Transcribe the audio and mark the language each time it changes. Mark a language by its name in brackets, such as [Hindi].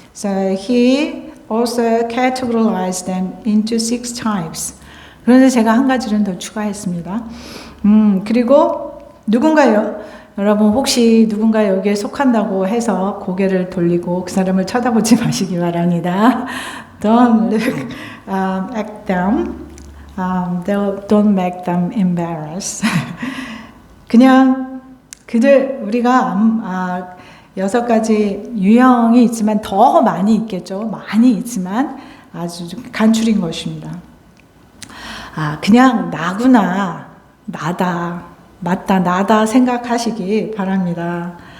[English] So he also categorized them into 6 types. [Korean] 그런데 제가 한 가지는 더 추가했습니다. 그리고 여러분 혹시 누군가 여기에 속한다고 해서 고개를 돌리고 그 사람을 쳐다보지 마시기 바랍니다. [English] Don't look at them. Don't make them embarrassed. [Korean] 그냥 우리가 6가지 유형이 있지만 더 많이 있겠죠. 많이 있지만 아주 간추린 것입니다. 그냥 나구나, 나다, 맞다, 나다 생각하시기 바랍니다.